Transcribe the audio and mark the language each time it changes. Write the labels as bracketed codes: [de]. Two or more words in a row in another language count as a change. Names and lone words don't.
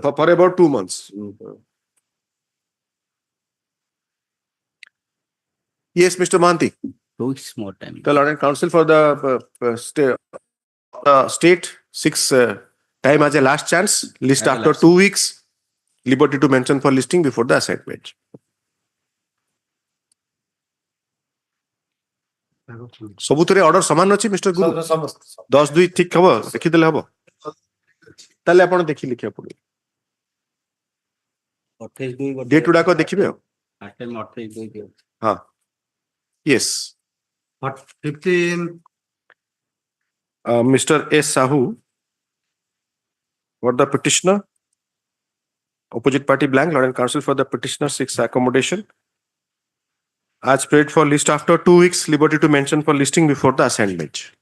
[en] For about 2 months. Yes, Mr. Mahanti. 2 weeks more time. The Lord Counsel for the state seeks time as a last chance, list As a after last 2 weeks, liberty to mention for listing before the assigned bench. [or] ସବୁଥିରେ ଅର୍ଡର ସମାନ ଅଛି ମିଷ୍ଟର ଗୁରୁ 10/2 ଠିକ ହବ ଦେଖିଦେଲେ ହବ ତାହେଲେ ଆପଣ ଦେଖି ଲେଖିବାକୁ ପଡିବ ଡେଟ୍ ଗୁଡାକ ଦେଖିବେ ଆଉ ହଁ yes [en] 15 Mr. S. Sahoo for the petitioner, opposite party blank, Lord and Counsel for the petitioner seeks accommodation. As prayed for list after 2 weeks, liberty to mention for listing before the assigned bench.